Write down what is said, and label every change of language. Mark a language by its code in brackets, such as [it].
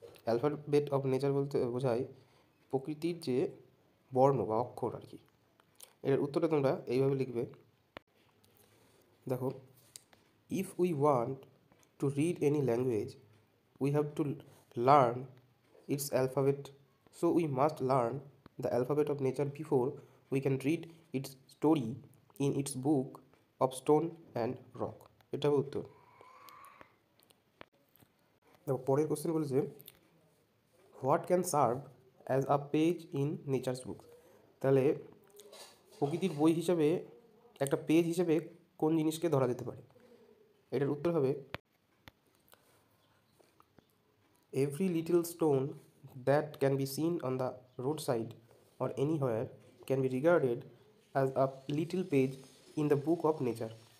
[en] alphabet of nature [bn] বলতে বোঝায় প্রকৃতির যে বর্ণ বা অক্ষর আর কি। এর উত্তরটা তোমরা এইভাবে লিখবে। [en] দেখো, if we want to read any language we have to learn its alphabet, so we must learn the alphabet of nature before we can read its story in its book of stone and rock. [bn] এটা হবে উত্তর। দেখো পরের question বলেছে, [en] What can serve as a page in nature's book. [bn] তাহলে প্রকৃতির বই হিসাবে একটা পেজ হিসেবে কোন জিনিসকে ধরা যেতে পারে। এটার উত্তর হবে, [en] every little stone that can be seen on the roadside or anywhere can be regarded as a little page in the book of nature.